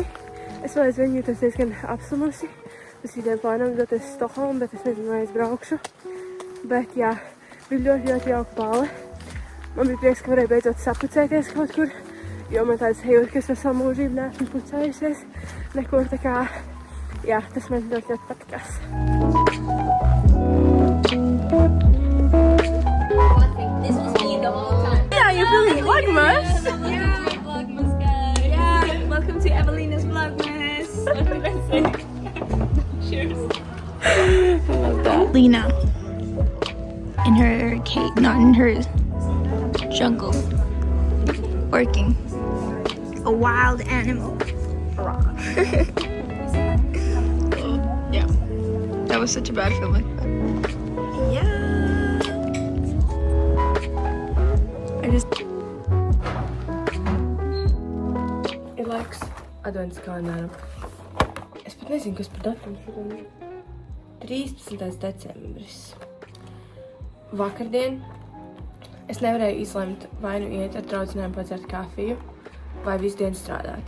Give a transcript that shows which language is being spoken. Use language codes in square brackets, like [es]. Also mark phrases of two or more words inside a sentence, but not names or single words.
[lv] Es vēl aizvien jūtos diezgan apslimusi. Mēs rītdien plānojam doties uz Stokholmu, bet es nezinu, vai es braukšu. Bet jā, bija ļoti, ļoti jauka balle. Man bija prieks, ka varēju beidzot sapucēties kaut kur, jo man tāds sajūta, ka es vēl savu mūžību neesmu pucējusies. Nekur tā kā, jā, tas man ļoti, ļoti patikās. [en] This was me the whole time. Yeah, you're feeling Vlogmas! Yeah, Vlogmas guys. Yeah, welcome to Evelina's Vlogmas. What did I say? Cheers. Lena in her cave, not in her jungle, working. A wild animal. Yeah, that was such a bad feeling. Yeah. I just. [lv] Ir laiks adventas kalendāram. Es pat nezinu, kas par datumu šodien ir. 13. decembris. Vakardien es nevarēju izlemt, vai nu iet ar draudzenēm padzert kafiju, vai visu dienu strādāt.